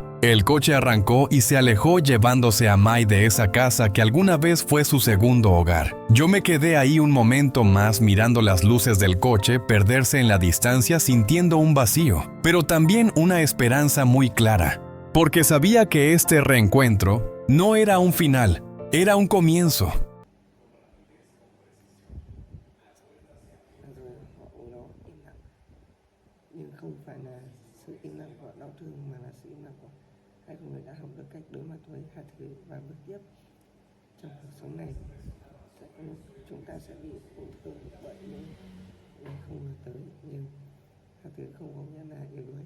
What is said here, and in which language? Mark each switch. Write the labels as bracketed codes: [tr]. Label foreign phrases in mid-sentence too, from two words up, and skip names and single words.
[es] El coche arrancó y se alejó, llevándose a Mai de esa casa que alguna vez fue su segundo hogar. Yo me quedé ahí un momento más mirando las luces del coche perderse en la distancia, sintiendo un vacío, pero también una esperanza muy clara, porque sabía que este reencuentro no era un final, era un comienzo. [vi] Nhưng không phải là sự im lặng của đau thương, mà là sự im lặng của hai con người đã học được cách đối mặt với hai thứ và bước tiếp trong cuộc sống này. Sẽ có lúc chúng ta sẽ bị tổn thương bởi những điều không ngờ tới, nhưng hai thứ không có nghĩa là yếu đuối.